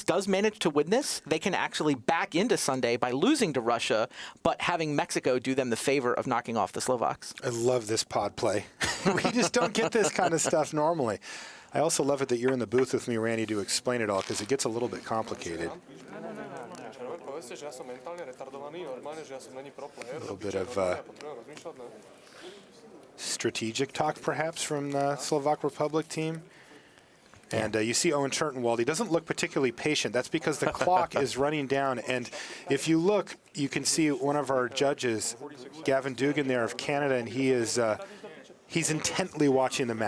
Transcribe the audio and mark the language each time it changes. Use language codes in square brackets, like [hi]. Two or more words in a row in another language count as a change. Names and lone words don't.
[en] does manage to win this, they can actually back into Sunday by losing to Russia, but having Mexico do them the favor of knocking off the Slovaks. I love this pod play. We just don't get this kind of stuff normally. I also love it that you're in the booth with me, Randy, to explain it all, because it gets a little bit complicated. [sk] Povedzte, že ja som mentálne retardovaný, normálne, že ja som není [en] pro player. A little bit of [sk] Ja potrebujem rozmýšľať, ne? [en] strategic talk, perhaps, from the Slovak Republic team. And you see Owen Turtenwald. He doesn't look particularly patient. That's because the clock is running down. And if you look, you can see one of our judges, Gavin Dugan there of Canada, and he is he's intently watching the match.